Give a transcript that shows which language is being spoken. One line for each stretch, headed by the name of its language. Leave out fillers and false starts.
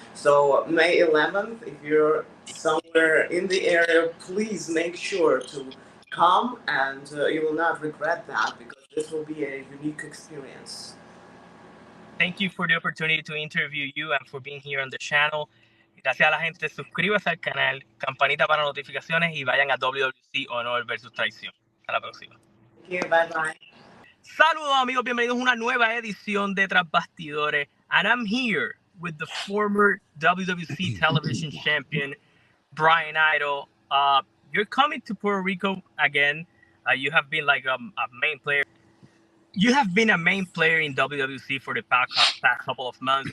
English: So May 11th, if you're somewhere in the area, please make sure to come, and you will not regret that, because this will be a unique experience. Thank you for the opportunity to interview you and for being here on the channel.
Spanish: Gracias a la gente, suscríbase al canal, campanita para notificaciones y vayan a WWC Honor versus Traición. Hasta la próxima.
English: Thank you. Bye bye.
Spanish: Saludos amigos, bienvenidos a una nueva edición de Tras Bastidores.
English: And I'm here with the former WWC television champion, Bryan Idol. You're coming to Puerto Rico again. You have been like a main player. You have been a main player in WWC for the past couple of months.